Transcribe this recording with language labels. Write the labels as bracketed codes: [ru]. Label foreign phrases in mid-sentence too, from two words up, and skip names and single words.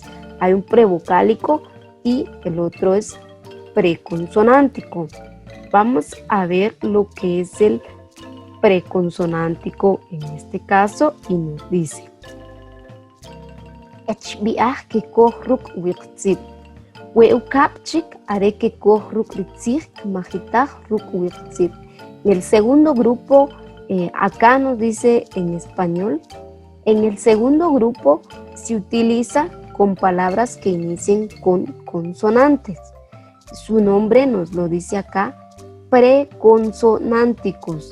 [es] Hay un prevocálico y el otro es preconsonántico. Vamos a ver lo que es el preconsonántico en este caso y nos dice HBA que [quc] kohruk wiqtzib weukapchik are que kohruk ritzig majitaj ruk wiqtzib. [es] Y el segundo grupo, acá nos dice en español, en el segundo grupo se utiliza con palabras que inicien con consonantes. Su nombre nos lo dice acá, preconsonánticos.